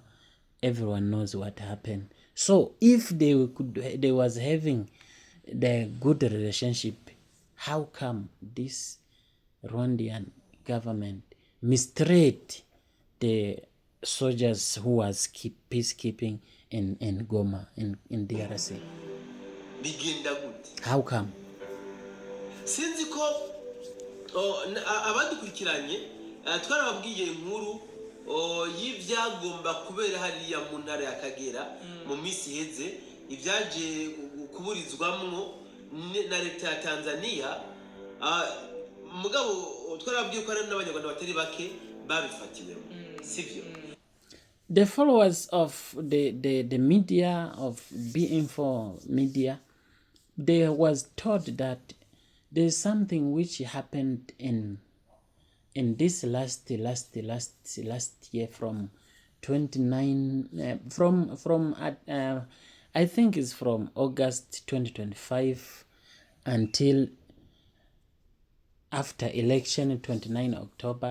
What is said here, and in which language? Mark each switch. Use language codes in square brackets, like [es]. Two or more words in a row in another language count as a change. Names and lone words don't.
[en] Everyone knows what happened. So if they was having the good relationship, how come this Rwandan government mistreat the soldiers who was peacekeeping in Goma, in DRC? How come? [rn] Sinzi ko abadukurikiranye twarababwiye inkuru y'ibyagomba kubera hariya mu ntara ya Kagera mu minsi iheze, ibyaje kuburizwamwo na leta ya Tanzania, mugabo twarababwiye ko ari n'abanyarwanda batari bake babifatiwemo, sivyo? [en] The followers of the media, of B-Info media, they was told that there's something which happened in this last year from 29 from I think it's from August 2025 until after election 29 October.